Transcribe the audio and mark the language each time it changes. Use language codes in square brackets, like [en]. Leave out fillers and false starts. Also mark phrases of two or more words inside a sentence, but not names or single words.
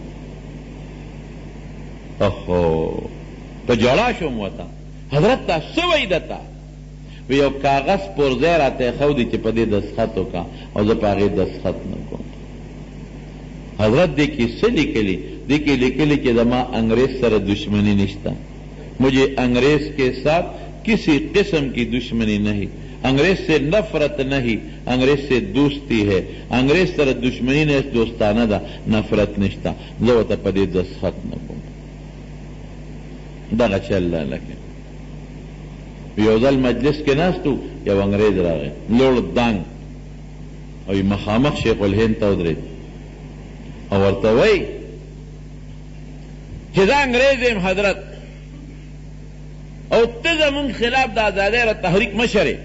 [ps] اخو په ژړا شوم ورته، حضرت تا څه وایي دته؟ وی یو کاغذ پرځای راته ایښودی چې په دې دستخط وکړه او زه په هغې دستخط نه کوم. حضرت دې کې څه لیکلي؟ دې کې لیکلي چې زما انګریز سره دشمنی نشته، [ur] مجھے انگریز کے ساتھ کسی قسم کی دشمنی نہیں، انگریز سے نفرت نہیں، انگریز سے دوستی ہے، [ps] انگریز سره دشمنی نه دوستانه ده، نفرت نشته. زه ورته په دې دستخط نه کوم. دغه چل لکه یو ځل مجلس کې ناستو یو انګریز راغی لوړ دانګ او مخامخ شیخ الهند ته ودرېد او ورته وایي چې زه انګریز یم حضرت او ته زمونږ خلاف د ازادۍ را تحریک مشر یې.